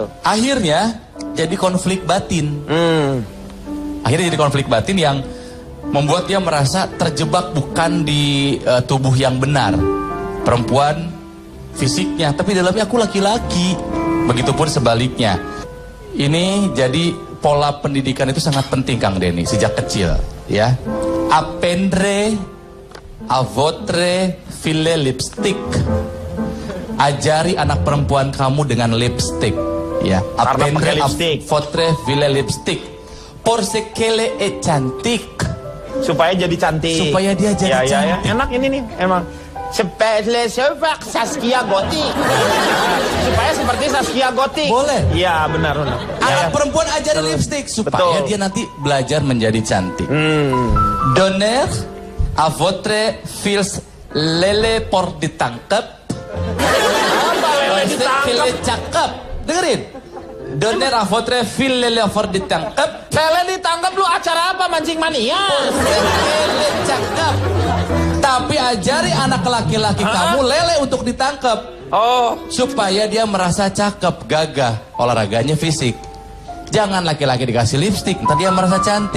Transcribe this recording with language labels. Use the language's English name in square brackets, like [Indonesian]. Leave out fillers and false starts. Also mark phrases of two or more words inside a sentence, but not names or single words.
[Indonesian] Akhirnya jadi konflik batin. Akhirnya jadi konflik batin yang membuat dia merasa terjebak bukan di tubuh yang benar. Perempuan fisiknya, tapi dalamnya aku laki-laki. Begitupun sebaliknya. Ini jadi pola pendidikan itu sangat penting Kang Denny sejak kecil, ya. [French] Apprendre à votre fille lipstick. [Indonesian] Ajari anak perempuan kamu dengan lipstick, ya. [French] Apprendre à votre fille lipstick. Pour ce qu'elle est cantik. [Indonesian] Supaya jadi cantik. Supaya dia jadi cantik. Ya. Enak ini nih, emang. Supaya Saskia Gotik. Supaya seperti Saskia Gotik. Boleh. Iya, benar. Anak perempuan ajarin lipstick supaya dia nanti belajar menjadi cantik. [French] Donner à votre fils lele pour ditangkap. [Indonesian] Apa lele ditangkap? Cakep. Dengerin. [French] Donner à votre fils lele pour ditangkap. [Indonesian] Lele ditangkap lu acara apa, mancing mania? Lele cakep. Tapi ajari anak laki-laki kamu lele untuk ditangkap. Oh, supaya dia merasa cakep, gagah, olahraganya fisik. Jangan laki-laki dikasih lipstik, ntar dia merasa cantik.